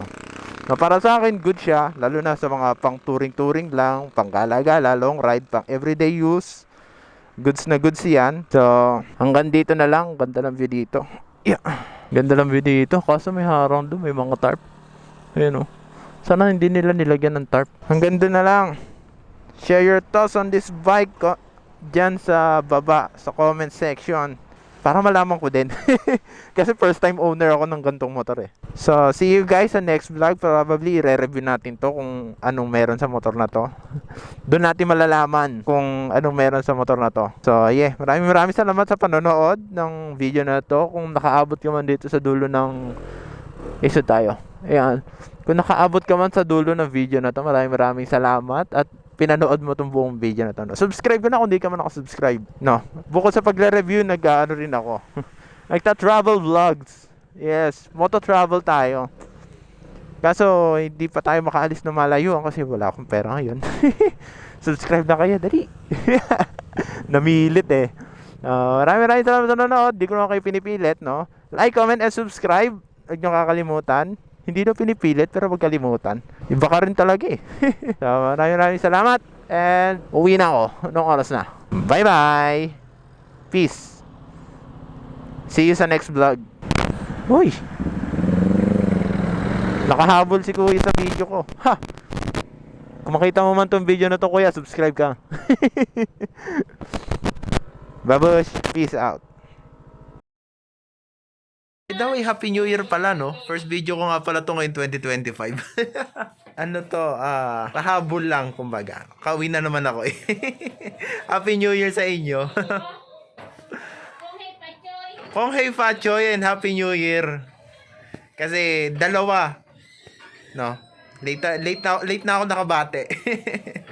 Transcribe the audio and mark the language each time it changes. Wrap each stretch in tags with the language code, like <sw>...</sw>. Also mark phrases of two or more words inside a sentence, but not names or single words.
<tl>No, para sa akin, good siya, lalo na sa mga pang touring lang, pang gala-gala,</tl> <en>long ride,</en> <tl>pang</tl> <en>everyday use.</en> <tl>Goods na goods yan. So, hanggang dito na lang. Ganda ng view dito. Yeah. Ganda ng view dito. Kaso may harang doon, may mga tarp. Ayan, oh. Sana hindi nila nilagyan ng tarp. Hanggang doon na lang.</tl> <en>Share your thoughts on this bike</en> <tl>dyan sa baba, sa</tl> <en>comment section.</en> <tl>Para malaman ko din. Kasi</tl> <en>first time owner</en> <tl>ako ng gantong motor So,</tl> <en>see you guys</en> <tl>sa next vlog. Probably i-review natin to kung anong meron sa motor na to. Doon natin malalaman kung anong meron sa motor na to.</tl> <en>So, yeah.</en> <tl>Maraming salamat sa panonood ng video na to. Kung nakaabot ka man dito sa dulo ng iso tayo. Ayan. Kung nakaabot ka man sa dulo ng video na to, maraming salamat at pinanood mo tong buong video na to. No? Subscribe ka na kung di ka man nakasubscribe. No. Bukod sa pagre-review, nag-ano rin ako. Nagta-travel vlogs. Yes, moto-travel tayo. Kaso, hindi pa tayo makaalis na malayuan kasi wala akong pera ngayon. Subscribe na kayo, dali. Namilit Maraming salamat sa nanonood. Di ko naman kayo pinipilit, no?</tl> <en>Like, comment, and subscribe.</en> <tl>Huwag nyo kakalimutan. Hindi na pinipilit, pero huwag kalimutan. Iba ka rin talaga eh. So, maraming salamat. And uwi na ako. Anong oras na? Bye-bye. Peace.</tl> <en>See you</en> <tl>sa next vlog. Uy. Nakahabol si kuya sa video ko. Ha! Kung makita mo man tong video na to, kuya, subscribe ka. Babush.</tl> <en>Peace out. By the way, Happy New Year</en> <tl>pala, no?</tl> <en>First video</en> <tl>ko nga pala to ngayon 2025. Ano to, pahabol lang, kumbaga. Kauwi na naman ako eh.</tl> <en>Happy New Year</en> <tl>sa inyo.</tl> <yue>恭喜發財</yue> <en>and Happy New Year.</en> <tl>Kasi dalawa, no? Late na ako nakabate.</tl>